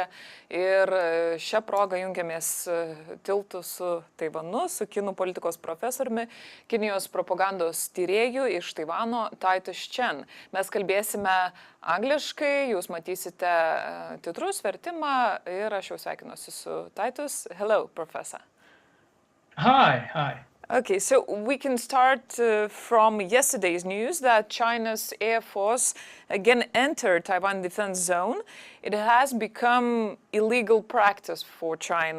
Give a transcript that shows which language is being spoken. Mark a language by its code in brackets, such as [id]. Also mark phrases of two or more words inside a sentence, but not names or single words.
[lt] Ir šią progą jungiamės tiltu su Taivanu, su kinų politikos profesoriumi, Kinijos propagandos tyrėju iš Taivano Titus Chen. Mes kalbėsime angliškai, jūs matysite titrus, vertimą ir aš jau sveikinuosi su Titus. [en] Hello, professor. Hi. Okay, so we can start from yesterday's news that China's Air Force again entered Taiwan defense zone. It has become illegal practice for China.